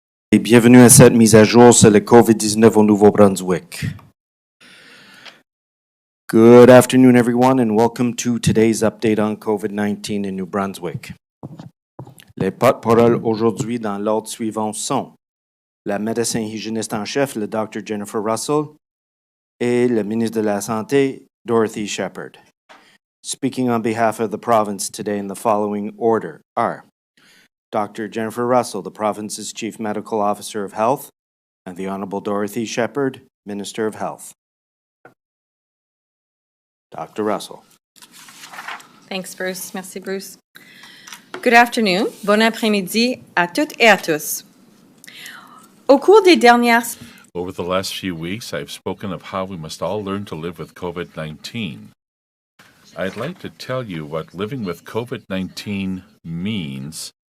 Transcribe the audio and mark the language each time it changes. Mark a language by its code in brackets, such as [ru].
[fr] Et bienvenue à cette mise à jour sur le COVID-19 au Nouveau-Brunswick. [en] Good afternoon, everyone, and welcome to today's update on COVID-19 in New Brunswick. [fr] Les porte-paroles aujourd'hui dans l'ordre suivant sont la médecin hygiéniste en chef, le Dr. Jennifer Russell, et le ministre de la Santé, Dorothy Shepherd. [en] Speaking on behalf of the province today in the following order are Dr. Jennifer Russell, the province's Chief Medical Officer of Health, and the Honorable Dorothy Shepherd, Minister of Health. Dr. Russell. Thanks, Bruce. [fr] Merci, Bruce. [en] Good afternoon. [fr] Bon après-midi à toutes et à tous. Au cours des dernières... [en] Over the last few weeks, I've spoken of how we must all learn to live with COVID-19. I'd like to tell you what living with COVID-19 means.